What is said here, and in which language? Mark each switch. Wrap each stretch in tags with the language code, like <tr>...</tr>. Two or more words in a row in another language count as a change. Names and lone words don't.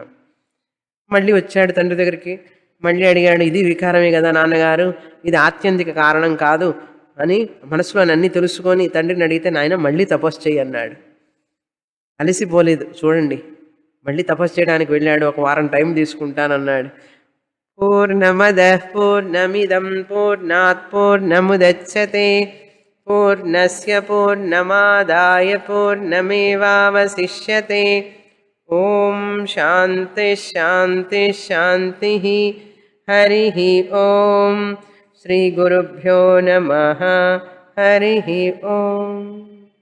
<te>మళ్ళీ వచ్చాడు తండ్రి దగ్గరికి, మళ్ళీ అడిగాడు, ఇది వికారమే కదా నాన్నగారు, ఇది ఆత్యంతిక కారణం కాదు అని మనసులో అన్నీ తెలుసుకొని తండ్రిని అడిగితే, నాయన మళ్ళీ తపస్సు చేయి అన్నాడు. అలసిపోలేదు చూడండి, మళ్ళీ తపస్సు చేయడానికి వెళ్ళాడు. ఒక వారం టైం తీసుకుంటానన్నాడు.</te> <sa>పూర్ణమద పూర్ణమిదం పూర్ణాత్ పూర్ణముదచ్యతే పూర్ణస్య పూర్ణమాదాయ పూర్ణమేవావశిష్యతే. ఓం శాంతి శాంతి శాంతి. హరి ఓం. శ్రీ గురుభ్యో నమః. హరి ఓం.</sa>